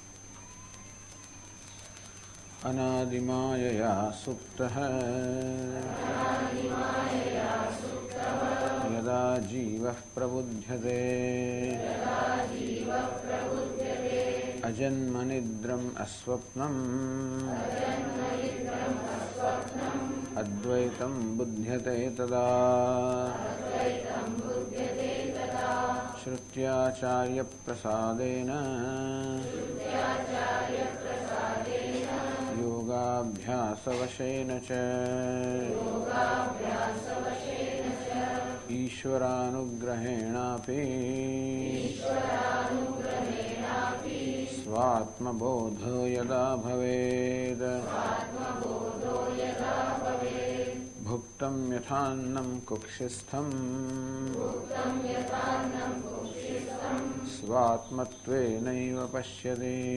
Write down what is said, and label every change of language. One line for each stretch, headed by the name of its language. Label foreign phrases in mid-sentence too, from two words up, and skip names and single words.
Sanskrit: અનાદિમાયયા સુપ્તઃ યદા જીવઃ પ્રબુધ્યતે અજન્મનિદ્રમ અસ્વપ્નમ અદ્વૈતમ બુધ્યતે તદા. શ્રુત્યાચાર્ય પ્રસાદેન યોગા योगाभ्यासवशेन च ईश्वरानुग्रहेणापि स्वात्मबोधो यदा भवेत् भुक्तं यथान्नं कुक्षिस्थं स्वात्मत्वेनैव पश्यति